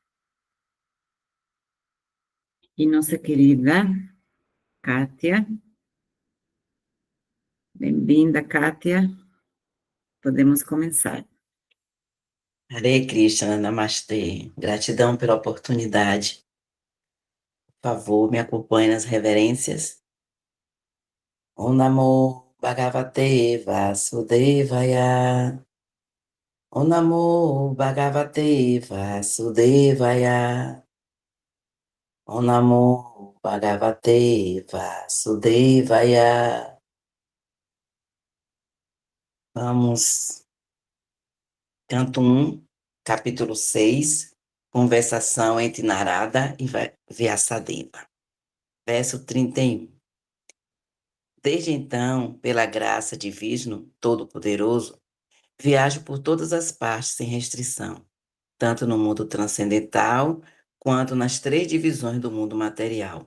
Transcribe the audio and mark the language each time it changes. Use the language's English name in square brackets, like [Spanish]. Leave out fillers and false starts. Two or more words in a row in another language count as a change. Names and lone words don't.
[Portuguese] E nossa querida Kátia, bem-vinda, Kátia. Podemos começar. [Sanskrit] हरे कृष्ण, [Portuguese] Namastê. Gratidão pela oportunidade. Por favor, me acompanhe nas reverências. [Sanskrit] ॐ नमो भगवते वासुदेवाय. ॐ नमो भगवते वासुदेवाय. ॐ नमो भगवते वासुदेवाय. [Portuguese] Vamos, canto 1, capítulo 6, conversação entre Narada e Vyasadeva. Verso 31. Desde então, pela graça de Vishnu Todo-Poderoso, viajo por todas as partes sem restrição, tanto no mundo transcendental quanto nas três divisões do mundo material.